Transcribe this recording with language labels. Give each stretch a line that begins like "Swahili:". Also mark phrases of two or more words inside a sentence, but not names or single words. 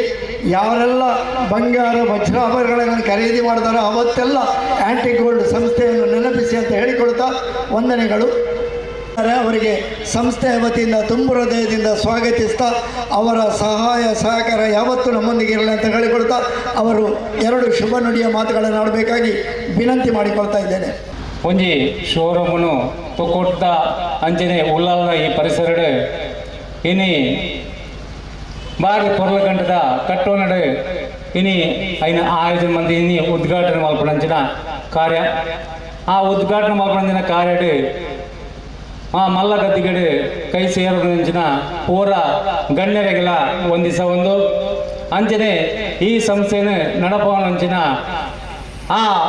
Kannada: ಯಾರೆಲ್ಲ ಬಂಗಾರ ವಜ್ರಾಭರಣಗಳನ್ನು ಖರೀದಿ ಮಾಡ್ತಾರೋ ಅವತ್ತೆಲ್ಲ ಆ್ಯಂಟಿಕ್ ಗೋಲ್ಡ್ ಸಂಸ್ಥೆಯನ್ನು ನೆನಪಿಸಿ ಅಂತ ಹೇಳಿಕೊಳ್ತಾ ವಂದನೆಗಳು. ಅವರಿಗೆ ಸಂಸ್ಥೆಯ ವತಿಯಿಂದ ತುಂಬು ಹೃದಯದಿಂದ ಸ್ವಾಗತಿಸ್ತಾ ಅವರ ಸಹಾಯ ಸಹಕಾರ ಯಾವತ್ತೂ ನಮ್ಮೊಂದಿಗೆ ಇರಲಿ ಅಂತ ಹೇಳಿಕೊಳ್ತಾ ಅವರು 2 ಶುಭ ನುಡಿಯ ಮಾತುಗಳನ್ನು ಆಡಬೇಕಾಗಿ ವಿನಂತಿ ಮಾಡಿಕೊಳ್ತಾ ಇದ್ದೇನೆ.
Tulu: ಒಂಜಿ ಶೋರೂಮನು ತೊಕೊಟ್ಟ ಅಂಚನೆ ಉಳ್ಳಾಲ ಈ ಪರಿಸರ ಇನಿ ಬಾರಿ ಪೊರ್ಲಗಂಟದ ಕಟ್ಟೋನಡು ಇನಿ ಐನ 5 ಮಂದಿ ಇನಿ ಉದ್ಘಾಟನೆ ಮಲ್ಪಂಚಿನ ಕಾರ್ಯ. ಆ ಉದ್ಘಾಟನೆ ಮಲ್ಪಂಚಿನ ಕಾರ್ಯಡು ಆ ಮಲ್ಲ ಗದ್ದಿಗಡೆ ಕೈ ಸೇರಿನ ಪೂರ ಗಣ್ಯರಿಗೆಲ್ಲ ಒಂದಿಸ ಒಂದು ಅಂಚನೆ ಈ ಸಂಸ್ಥೆಯನ್ನು ನಡಪವನಂಚಿನ ಆ